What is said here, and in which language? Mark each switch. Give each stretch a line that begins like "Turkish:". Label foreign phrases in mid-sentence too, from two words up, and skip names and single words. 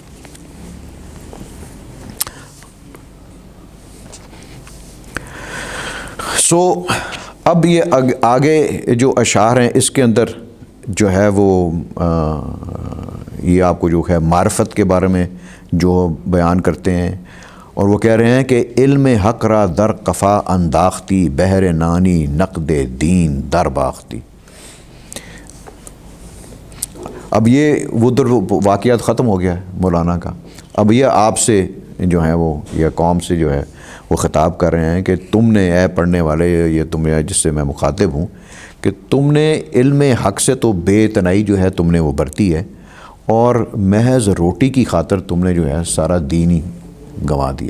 Urdu: اب یہ آگے جو اشعار ہیں اس کے اندر جو ہے وہ یہ آپ کو جو ہے معرفت کے بارے میں جو بیان کرتے ہیں، اور وہ کہہ رہے ہیں کہ
Persian: علم حق را در قفا انداختی بحر نانی نقد دین در باختی.
Urdu: اب یہ وہ در واقعات ختم ہو گیا ہے مولانا کا. اب یہ آپ سے جو ہیں وہ یہ قوم سے جو ہے وہ خطاب کر رہے ہیں کہ تم نے اے پڑھنے والے، یہ تم جس سے میں مخاطب ہوں، کہ تم نے علم حق سے تو بے تنائی جو ہے تم نے وہ برتی ہے، اور محض روٹی کی خاطر تم نے جو ہے سارا دین ہی گنوا دیا.